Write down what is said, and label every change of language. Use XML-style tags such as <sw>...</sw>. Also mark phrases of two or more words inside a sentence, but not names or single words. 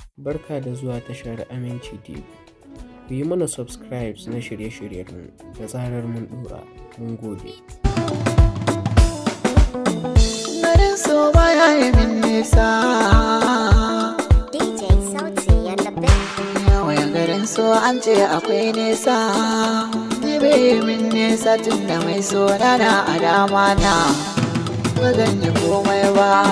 <ha>Barka da zuwa tashar Aminci T V. Ku yi mana subscribes na shirye-shiryenmu da zarar mun ɗora. Mun gode. Garin so baya yi min nisa. D J Sauti and the Big. Yawan garin so an ce akwai nisa. Ni bai yi min nisa tun da mai so na na a dama na. Ba zan yi komai ba.</ha>